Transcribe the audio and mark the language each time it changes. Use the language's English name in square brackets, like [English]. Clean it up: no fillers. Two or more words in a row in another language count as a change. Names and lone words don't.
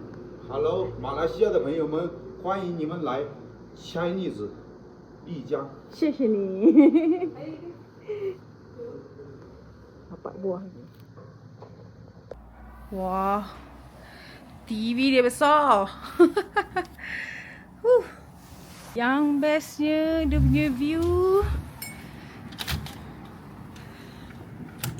[Chinese] Hello， 马来西亚的朋友们，欢迎你们来 Chinese 丽江。谢谢你。 [Malay] Dapat buah ni. Wah, TV dia besar. Yang bestnya dia punya view.